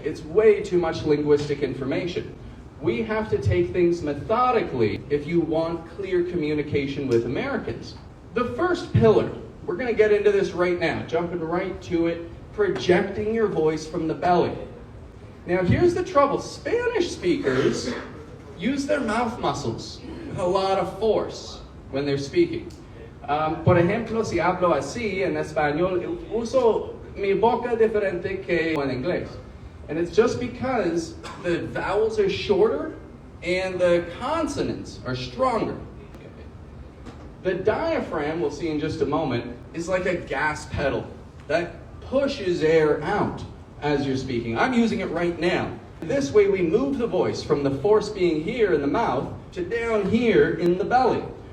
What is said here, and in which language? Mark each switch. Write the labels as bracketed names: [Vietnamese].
[English] It's way too much linguistic information. We have to take things methodically if you want clear communication with Americans. The first pillar, we're going to get into this right now, jumping right to it, projecting your voice from the belly. Now here's the trouble. Spanish speakers use their mouth muscles with a lot of force when they're speaking. [Spanish] Por ejemplo, si hablo así en español, uso mi boca diferente que en inglés. [English] And it's just because the vowels are shorter and the consonants are stronger. The diaphragm, we'll see in just a moment, is like a gas pedal that pushes air out as you're speaking. I'm using it right now. This way we move the voice from the force being here in the mouth to down here in the belly.